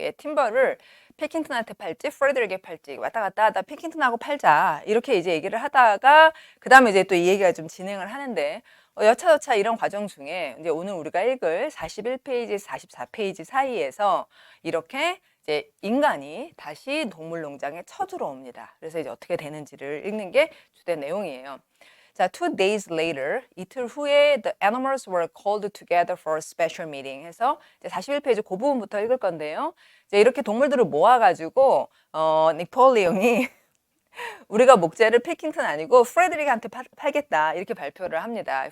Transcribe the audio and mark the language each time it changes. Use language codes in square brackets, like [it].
[ko] 예, 팀버를 피킹턴한테 팔지, 프레드릭에 팔지 왔다 갔다 하다 피킹턴하고 팔자 이렇게 이제 얘기를 하다가 그 다음에 이제 또 이 얘기가 좀 진행을 하는데 여차저차 이런 과정 중에 이제 오늘 우리가 읽을 41페이지, 44페이지 사이에서 이렇게 이제 인간이 다시 동물농장에 쳐들어옵니다. 그래서 이제 어떻게 되는지를 읽는 게 주된 내용이에요. [en] 자, 2 days later, [ko] 이틀 후에 [en] the animals were called together for a special meeting [ko] 해서 이제 41페이지 그 부분부터 읽을 건데요. 이제 이렇게 동물들을 모아가지고 니폴리옹이 우리가 목재를 필킹턴 아니고 프레드릭한테 팔겠다 이렇게 발표를 합니다.